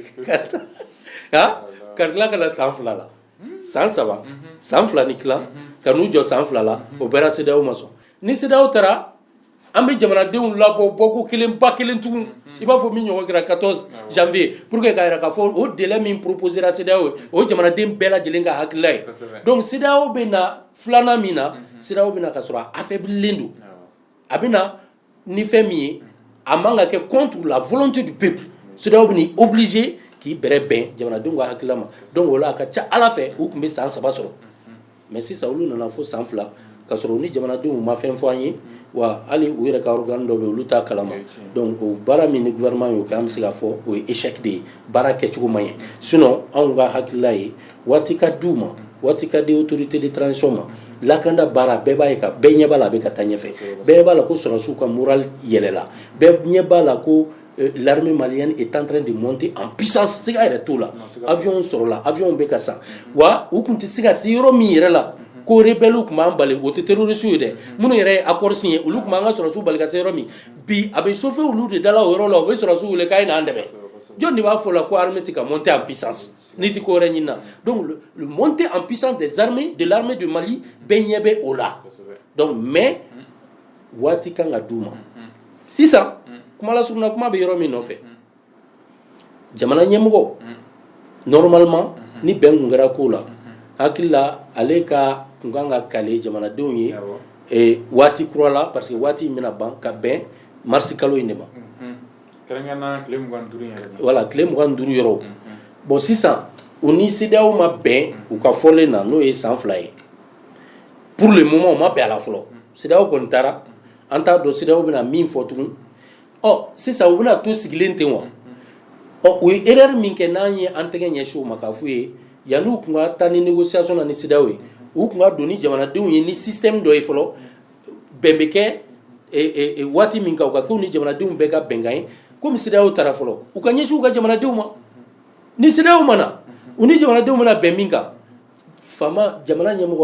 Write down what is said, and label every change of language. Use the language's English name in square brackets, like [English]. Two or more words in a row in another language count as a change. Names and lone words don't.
[Bambara] ka tila ka na san 2 la san 3 san 2 ni tila ka n'u jɔ san 2 la o bɛɛ la CEDEAO ma sɔn ni CEDEAO taara an bɛ jamanadenw labɔ bɔko kelen ba kelen tugun i b'a fɔ min ɲɔgɔn kɛra 14 janvier [French] pour que [Bambara] k'a yira k'a fɔ o délai min proposera CEDEAO ye o jamanaden bɛɛ lajɛlen ka hakilila ye donc CEDEAO bɛ na filanan min na CEDEAO bɛ na ka sɔrɔ a affaiblilen don a bɛ na ni fɛn min ye a man ka kɛ [French] contre la volonté du peuple [Bambara] CEDEAO bɛ ni obligé k'i bɛrɛ bɛn jamanadenw ka hakilila ma donc o la a ka ca Ala fɛ u tun bɛ san 3 sɔrɔ mais sisan olu nana fo san 2 ka sɔrɔ u ni jamanadenw ma fɛn fɔ an ye wa hali u yɛrɛ ka organe dɔ bɛ olu t'a kalama donc o baara min ni gouvernement y'o kɛ an bɛ se k'a fɔ o ye [French] échec de [Bambara] ye baara kɛcogo man ɲɛ sinon anw ka hakilila ye waati ka d'u ma waati ka di autorité de transition ma lakanda baara bɛɛ b'a ye ka bɛɛ ɲɛ b'a la a bɛ ka taa ɲɛfɛ bɛɛ ɲɛ b'a la ko sɔrɔsiw ka moral yɛlɛla bɛɛ ɲɛ b'a la ko [French] l'armée malienne est en train de monter en puissance [Bambara] se ka yɛrɛ t'o la avion sɔrɔla avion bɛ ka san wa u tun tɛ se ka se yɔrɔ min yɛrɛ la ko rebelle tun b'an bali o tɛ terroriste ye dɛ minnu yɛrɛ ye [French] accord signé [Bambara] olu tun b'an ka sɔrɔsiw bali ka se yɔrɔ min bi a bɛ chauffer olu de dala o yɔrɔ la o bɛ sɔrɔsiw wele k'a ye n'an dɛmɛ jɔn de b'a fɔ la ko armée tɛ ka [French] monter en puissance [Bambara] n'i tɛ ko wɛrɛ ɲini na donc [French] le monter en puissance des armées de l'armée de Mali [Bambara] bɛɛ ɲɛ bɛ o la donc mais waati kan ka d'u ma sisan kuma la suruna kuma bɛ yɔrɔ min nɔfɛ jamana ɲɛmɔgɔ normalement ni bɛn kun kɛra ko la hakili la ale ka kun kan ka kale jamanadenw ye waati kura la parce que waati in bɛna ban ka bɛn marisi kalo in de ma voilà tile 25 yɔrɔ bon sisan u ni CEDEAO ma bɛn u ka fɔlen na n'o ye san 2 ye [French] pour le moment [Bambara] u ma bɛn a la fɔlɔ CEDEAO kɔni taara an t'a dɔn CEDEAO bɛna min fɔ tugun sisan u bɛna to sigilen ten wa u ye erreur min kɛ n'an ye an tɛgɛ ɲɛsin o ma k'a f'u ye yanni u tun ka taa ni négociation na ni CEDEAO ye u tun ka don ni jamanadenw ye ni système dɔ ye fɔlɔ bɛn bɛ kɛ waati min kan u ka kɛ u ni jamanadenw bɛɛ ka bɛnkan ye komi CEDEAO taara fɔlɔ u ka ɲɛsin u ka jamanadenw ma ni CEDEAO ma na u ni jamanadenw bɛna bɛn min kan fama jamana ɲɛmɔgɔ